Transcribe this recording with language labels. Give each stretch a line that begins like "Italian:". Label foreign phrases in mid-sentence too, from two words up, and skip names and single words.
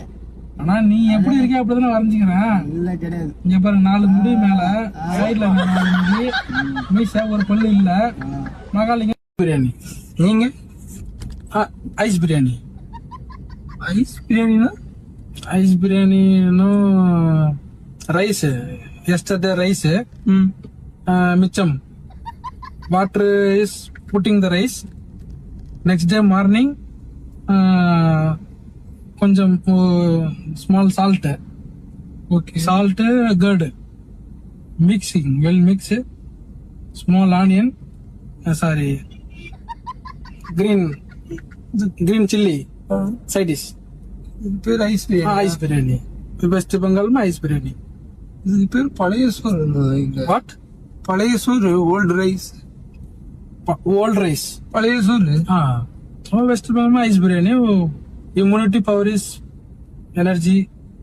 Tamil: ஆனா நீ எப்படி இருக்க அப்படிதானே வரைஞ்சிக்கிறேன் இல்ல கிடையாது இங்க பாரு 4 முடி மேல சைட்ல 4 முடி மீச ஒரு பல்லு இல்ல மகாலிங்கம் பிரியாணி நீங்க ஐஸ் பிரியாணி ஐஸ் பிரியாணி
English: rice yesterday rice
Tamil: மிச்சம்
English: water is putting the rice next day morning கொஞ்சம் small salt okay salt curd mixing well mix small onion sorry green chilli side dish
Tamil: பேர் ஐஸ் பிரியாணி வெஸ்ட் பெங்கால் ஐஸ் பிரியாணி இது பேர் பழைய சோறு
English: வாட்
Tamil: பழைய சோறு
English: old rice
Tamil: பழைய சோறு வெஸ்ட் பெங்கால் ஐஸ் பிரியாணி
English: immunity power is energy